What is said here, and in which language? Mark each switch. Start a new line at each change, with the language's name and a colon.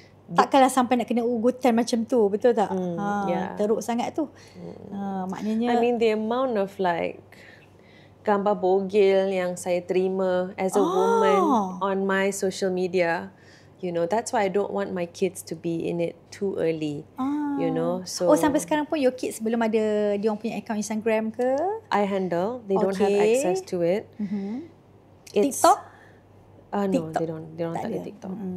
Malay: takkanlah sampai nak kena ugutan macam tu, betul tak? Teruk sangat tu. Maknanya
English: I mean the amount of like
Malay: gambar bogil yang saya terima
English: as a woman on my social media, that's why I don't want my kids to be in it too early. So
Malay: sampai sekarang pun
English: your kids
Malay: belum ada dia orang punya account Instagram ke?
English: I handle. They don't have access to it. TikTok? No, TikTok. they don't
Malay: tak ada TikTok.